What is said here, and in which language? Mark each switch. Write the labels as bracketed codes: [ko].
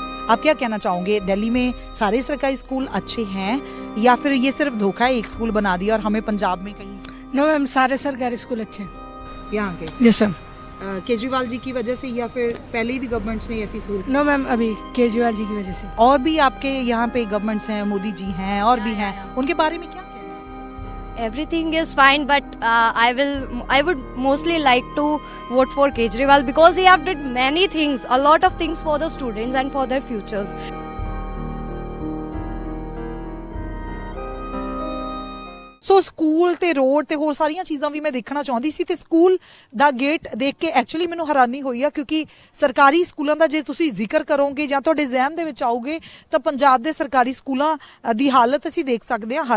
[hi] आप क्या कहना चाहोगे, दिल्ली में सारे सरकारी स्कूल अच्छे हैं या फिर ये सिर्फ धोखा है, एक स्कूल बना दिया और हमें पंजाब में कहीं? [en] no ma'am, [hi] सारे सरकारी स्कूल अच्छे हैं यहाँ के। [en] Yes sir. [hi] केजरीवाल जी की वजह से या फिर पहले भी गवर्नमेंट्स ने ऐसी सहूलत? [en] no ma'am, [hi] अभी केजरीवाल जी की वजह से। और भी आपके यहाँ पे गवर्नमेंट्स हैं, मोदी जी हैं और भी हैं, उनके बारे में क्या? [en] Everything is fine, but I would mostly like to vote for Kejriwal because he have did many things, a lot of things for the students and for their futures. [pa] So school ਤੇ road ਤੇ ਹੋਰ ਸਾਰੀਆਂ ਚੀਜ਼ਾਂ ਵੀ ਮੈਂ ਦੇਖਣਾ ਚਾਹੁੰਦੀ ਸੀ ਤੇ school ਦਾ gate ਦੇਖ ਕੇ ਐਕਚੁਅਲੀ ਮੈਨੂੰ ਹੈਰਾਨੀ ਹੋਈ ਆ, ਕਿਉਂਕਿ ਸਰਕਾਰੀ ਸਕੂਲਾਂ ਦਾ ਜੇ ਤੁਸੀਂ ਜ਼ਿਕਰ ਕਰੋਗੇ ਜਾਂ ਤੁਹਾਡੇ ਜ਼ਿਹਨ ਦੇ ਵਿੱਚ ਆਉਗੇ ਤਾਂ ਪੰਜਾਬ ਦੇ ਸਰਕਾਰੀ ਸਕੂਲਾਂ ਦੀ ਹਾਲਤ ਅਸੀਂ ਦੇਖ ਸਕਦੇ ਹਾਂ।